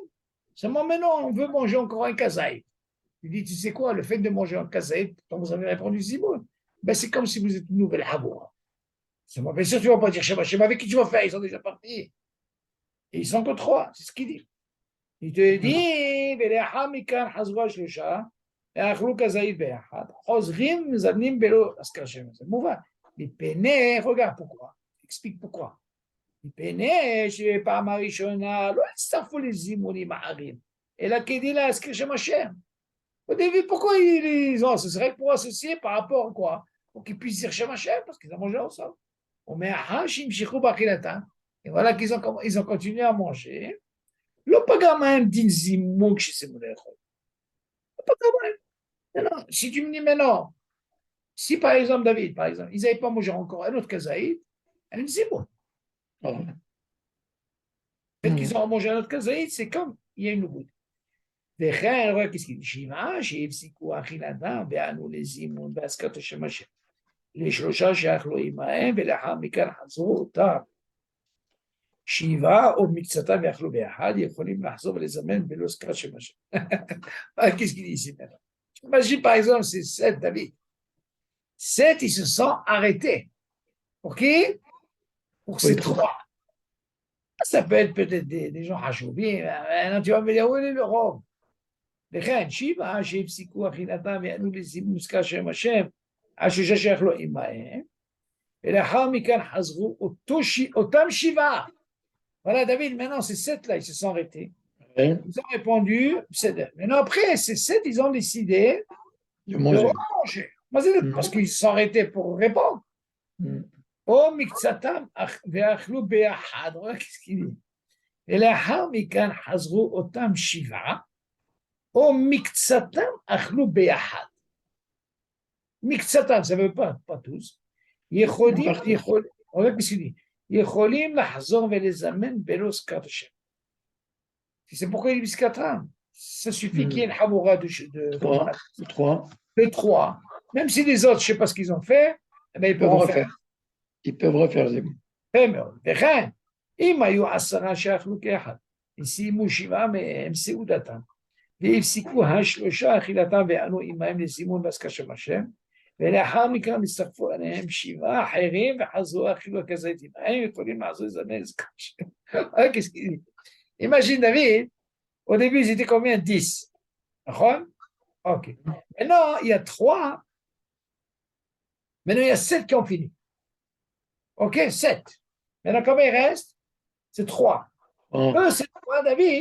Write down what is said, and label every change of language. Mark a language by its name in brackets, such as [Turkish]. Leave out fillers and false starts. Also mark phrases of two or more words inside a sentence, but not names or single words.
[French] Seulement maintenant, on veut manger encore un kazaï. Il dit, tu sais quoi, le fait de manger un kazaï, quand vous avez répondu Zimoun, ben, c'est comme si vous êtes une nouvelle Haboura. Bien sûr, tu ne vas pas dire [Hebrew] שם השם. [French] Avec qui tu vas faire? Ils sont déjà partis. Et ils sont que trois. C'est ce qu'il dit. Il te dit, [Hebrew] ולאחר מכן חזרו השלושה, ואכלו כזית ביחד, חוזרים מזמנים בלא אזכר שם. זה מובן. מפני, [French] regarde pourquoi. explique pourquoi. [Hebrew] מפני שבפעם הראשונה לא הצטרפו לזימונים אחרים, אלא כדי להזכיר שם השם. [French] Au début, pourquoi ils ont? Ce serait pour associer par rapport à quoi? Pour qu'ils puissent dire [Hebrew] שם השם, [French] parce qu'ils ont mangé ensemble. Et voilà qu'ils ont continué à manger. [Hebrew] לא פגע מהם דין זימון כשסיימו לאכול. לא פגע מהם. [French] Non, si tu me dis maintenant, si par exemple, David, par exemple, ils n'avaient pas mangé encore un autre kazaïd, un zimoun. Peut-être qu'ils ont mangé un autre kazaïd, c'est comme, il y a une goutte. [Hebrew] וכן, רואה [French] qu'est-ce qu'il dit, [Hebrew] שבעה שהפסיקו אכילתם וענו לזימון בהזכרת השם השם. לשלושה שאכלו עמהם ולאחר מכן חזרו אותם. שבעה או מקצתם ואכלו ביחד, יכולים לחזור ולזמן בלא הזכרת שם השם. [French] Qu'est-ce qu'il dit ici maintenant? Imagine par exemple, c'est 7, David. 7, ils se sont arrêtés. OK? Pour ces trois. Ça peut être peut-être des gens hachoubim. Maintenant, tu vas me dire, où est le rhum? [Hebrew] לכן, שבעה שהפסיקו אכילתם וענו לזימון מוזכר שם השם, על שלושה שאכלו עמהם, ולאחר מכן חזרו אותם שבעה. [French] Voilà, David, maintenant, ces 7-là, ils se sont arrêtés. Ils ont répondu, maintenant, après, ces 7, ils ont décidé de manger. Parce qu'ils se sont arrêtés pour répondre. [Hebrew] או מקצתם ואכלו ביחד, [French] qu'est-ce qu'il dit? [Hebrew] ולאחר מכן חזרו אותם שבעה, או מקצתם אכלו ביחד. מקצתם, [French] ça veut pas tous. יכולים, qu'est-ce qu'il dit? [Hebrew] יכולים לחזור ולזמן בלא הזכרת השם. [French] C'est pourquoi il dit Biskatram. Ça suffit qu'il y ait une Haboura de 3. Même si les autres, je ne sais pas ce qu'ils ont fait, eh bien, ils peuvent refaire. Ils peuvent refaire. très bien. [Hebrew] וכן, אם היו 10 שאכלו כאחד, וסיימו 7 מהם סעודתם, והפסיקו השלושה אכילתם וענו עמהם לזימון בהזכרת שם השם, ולאחר מכן הצטרפו עליהם 7 אחרים וחזרו אכילו כזית עמהם, יכולים לעזור לזמן הזכרת שם. [French] Qu'est-ce qu'il dit? Imagine David, au début ils étaient combien? 10. D'accord? Ok. Maintenant il y a 3. Maintenant il y a 7 qui ont fini. Ok, 7. Maintenant combien il reste? C'est 3. Eux, c'est 3, David.